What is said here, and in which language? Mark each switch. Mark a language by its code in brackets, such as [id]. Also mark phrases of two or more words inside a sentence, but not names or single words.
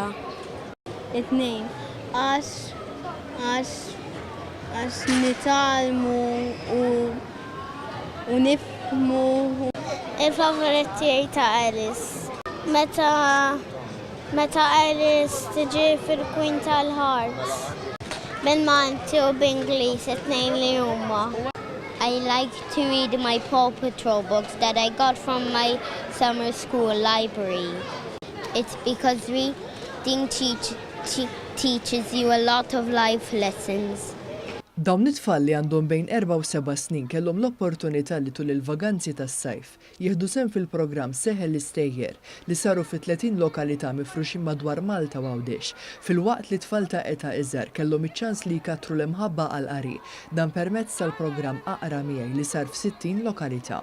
[mt] It-tnejn. Għax nitalmu u nifhmu. Il-favorit tiegħi ta' Alice. Meta Alice tiġi fil-Queen tal-Hearts. Bil-Malti u bl-Ingliż it-tnejn li huma. [en] I like to read my Paw Patrol books that I got from my summer school library. It's because reading teaches you a lot of life lessons. [mt] Dawn it-tfal li għandhom bejn 4 u 7 snin kellhom l-opportunità li tul il-vaganzi tas-sajf jieħdu sehem fil-programm Seħel l-Istejjer li saru fi 30 lokalità mifruxin madwar Malta u Għawdex, filwaqt li tfal ta' eta iżgħar kellhom iċ-ċans li jkattru l-imħabba għall-qari dan permezz tal-programm Aqra miegħi li sar f'60 lokalità.